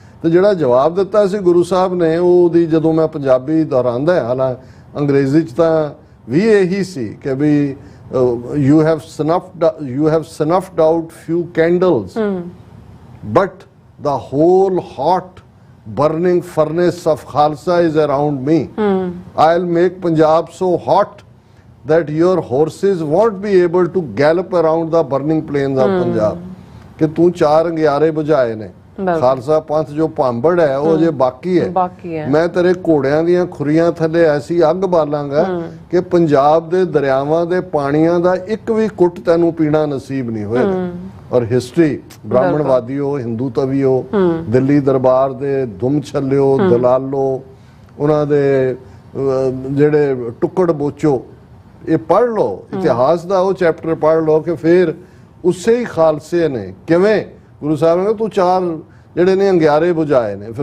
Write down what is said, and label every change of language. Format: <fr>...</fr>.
<pa>ਤੇ ਜਿਹੜਾ ਜਵਾਬ ਦਿੱਤਾ ਸੀ ਗੁਰੂ ਸਾਹਿਬ ਨੇ, ਉਹਦੀ ਜਦੋਂ ਮੈਂ ਪੰਜਾਬੀ ਦੁਹਰਾਉਂਦਾ, ਹਾਲਾਂ ਅੰਗਰੇਜ਼ੀ 'ਚ ਤਾਂ ਵੀ ਇਹੀ ਸੀ ਕਿ ਵੀ</pa> <en>you have snuffed out few candles but the whole hot burning furnace of Khalsa is around me. I'll make Punjab so hot that your horses won't be able to gallop around the burning plains of Punjab.</en> <pa>ਕਿ ਤੂੰ 4 ਅੰਗਿਆਰੇ ਬੁਝਾਏ ਨੇ, ਖਾਲਸਾ ਪੰਥ ਜੋ ਭਾਂਬੜ ਹੈ ਉਹ ਜੇ ਬਾਕੀ ਹੈ, ਮੈਂ ਤੇਰੇ ਘੋੜਿਆਂ ਦੀਆਂ ਖੁਰੀਆਂ ਥੱਲੇ ਐਸੀ ਅੱਗ ਬਾਲਾਂਗਾ ਕਿ ਪੰਜਾਬ ਦੇ ਦਰਿਆਵਾਂ ਦੇ ਪਾਣੀਆਂ ਦਾ ਇੱਕ ਵੀ ਕੁੱਟ ਤੈਨੂੰ ਪੀਣਾ ਨਸੀਬ ਨਹੀਂ ਹੋਏਗਾ। ਔਰ ਹਿਸਟਰੀ, ਬ੍ਰਾਹਮਣਵਾਦੀ ਹੋ, ਹਿੰਦੂ ਤਵੀ ਹੋ, ਦਿੱਲੀ ਦਰਬਾਰ ਦੇ ਦੁਮ ਛੱਲਿਓ, ਦਲਾਲੋ, ਉਹਨਾਂ ਦੇ ਜਿਹੜੇ ਟੁੱਕੜ ਬੋਚੋ, ਇਹ ਪੜ੍ਹ ਲਓ, ਇਤਿਹਾਸ ਦਾ ਉਹ ਚੈਪਟਰ ਪੜ੍ਹ ਲਓ ਕਿ ਫਿਰ ਉਸੇ ਹੀ ਖਾਲਸੇ ਨੇ ਕਿਵੇਂ ਗੁਰੂ ਸਾਹਿਬ ਨੇ ਤੂੰ 4 ਜਿਹੜੇ ਨੇ ਅੰਗਿਆਰੇ ਬੁਝਾਏ ਨੇ।</pa>